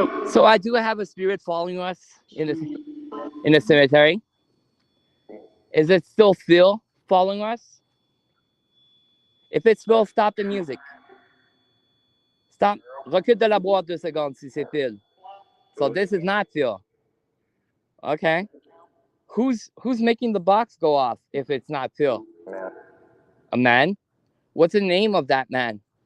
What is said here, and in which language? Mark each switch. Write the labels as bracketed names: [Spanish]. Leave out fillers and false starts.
[English] So I do have a spirit following us in the cemetery. Is it still Phil following us? If it's Phil, stop the music. Stop. [French] Recule de la boîte 2 secondes si c'est Phil. [English] So this is not Phil. Okay. Who's making the box go off if it's not Phil? A man? What's the name of that man?